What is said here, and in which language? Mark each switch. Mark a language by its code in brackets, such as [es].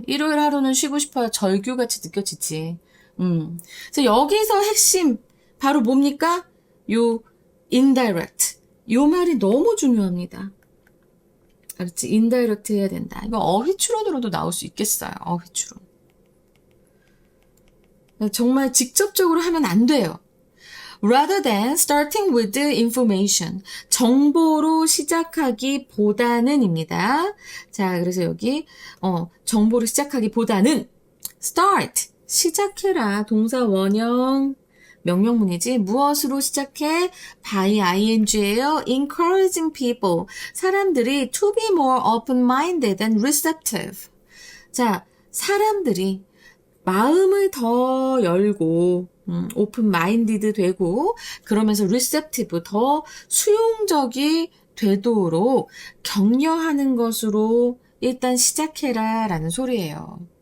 [ko] 일요일 하루는 쉬고 싶어야 절규같이 느껴지지. 그래서 여기서 핵심, 바로 뭡니까? [en] 요, indirect. [ko] 요 말이 너무 중요합니다. 알았지? indirect 해야 된다. 이거 어휘추론으로도 나올 수 있겠어요, 어휘추론. 정말 직접적으로 하면 안 돼요. [en] Rather than starting with the information. [ko] 정보로 시작하기보다는입니다. 자, 그래서 여기 정보로 시작하기보다는 start. 시작해라. 동사 원형 명령문이지. 무엇으로 시작해? by ing예요. [en] encouraging people. 사람들이 to be more open-minded and receptive. [ko] 자, 사람들이 마음을 더 열고 오픈 마인디드 되고 그러면서 receptive 더 수용적이 되도록 격려하는 것으로 일단 시작해라 라는 소리예요.